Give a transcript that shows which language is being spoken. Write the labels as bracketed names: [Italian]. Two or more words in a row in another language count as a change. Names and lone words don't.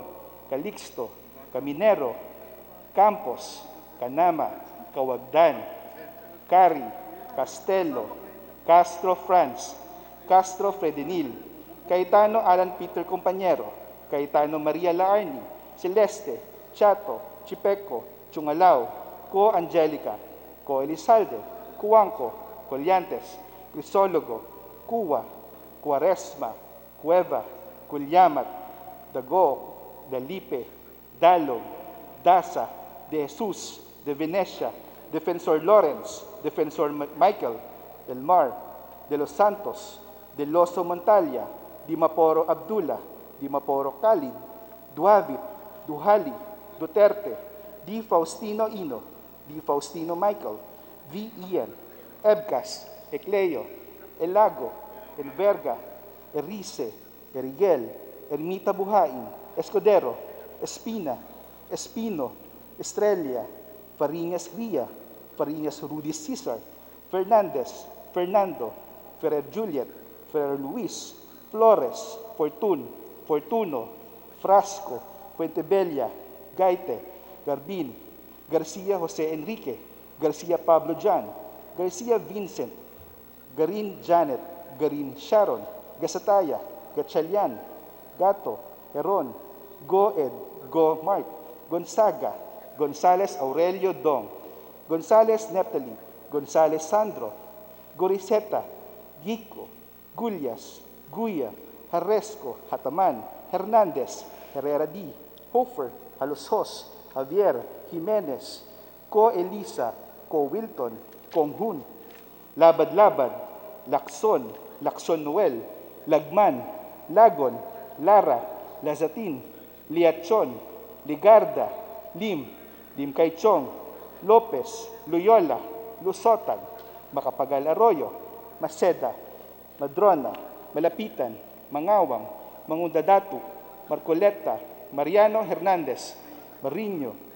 [English] Calixto, Caminero, Campos, Canama, Kawagdan, Cari, Castelo, Castro Franz, Castro Fredenil, Cayetano Alan Peter Compañero, Cayetano Maria Laarni, Celeste, Chato, Chipeco, Chungalao, Co Angelica, Co Elizalde, Cuanco, Colyantes, Crisologo, Cuwa, Cuaresma, Cueva, Culyamat, Dago, Dalipe, Dalog, Dasa, De Jesus, De Venecia, Defensor Lawrence, Defensor Michael, Del Mar, De Los Santos, De Loso Montalia, Dimaporo Abdullah, Dimaporo Khalid, Duavit, Duhali, Duterte, Di Faustino Ino, Di Faustino Michael, V. Ian, Ebcas, Ecleo, Elago, Enverga, Erice, Erigel, Ermita Buhain, Escudero, Espina, Espino, Estrella, Fariñas Ria, Fariñas Rudy Cesar, Fernandez, Fernando, Ferrer Juliet, Ferrer Luis, Flores, Fortun, Fortuno, Frasco, Fuentebella, Gaite, Garbin, Garcia Jose Enrique, Garcia Pablo John, Garcia Vincent, Garin Janet, Garin Sharon, Gasataya, Gatchalian, Gato, Heron, Goed, Go Mark, Gonzaga, Gonzales Aurelio Dong, Gonzales Neptali, Gonzales Sandro, Goriseta, Gico, Gullias, Guya, Harresco, Hataman, Hernandez, Herrera D, Hofer, Halosos, Javier, Jimenez, Co Elisa, Co Wilton, Konghun, Labad-Labad, Lacson, Lacson Noel, Lagman, Lagon, Lara, Lazatin, Liachon, Ligarda, Lim, Lim Kaichong, Lopez, Loyola, Lusotan, Macapagal Arroyo, Maceda, Madrona, Malapitan, Mangawang, Mangundadatu, Marcoleta, Mariano Hernandez, Mariño,